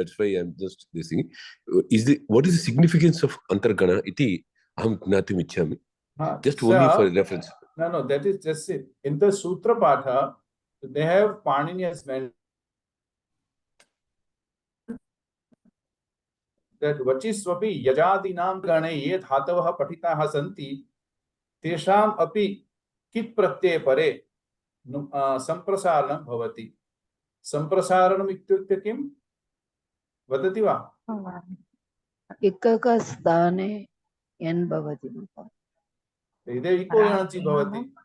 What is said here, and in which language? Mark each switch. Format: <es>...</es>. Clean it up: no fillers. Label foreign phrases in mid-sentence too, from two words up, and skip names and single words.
<en>That's why I'm just listening. What is the significance of antargana?</en> <sa>इति अहं ज्ञातुम् इच्छामि.</sa> <en>Just only for reference. No, that is just it. In the Sutra Patha, they have Panini has mentioned that</en> <sa>वचिस्वपि यजादीनां गणे ये धातवः पठिताः सन्ति तेषाम् अपि कित् प्रत्यये परे संप्रसारणं भवति। संप्रसारणम् इत्युक्ते किं वदति वा? इकक स्थाने यन् भवति। इदे इको यणचि भवति।</sa>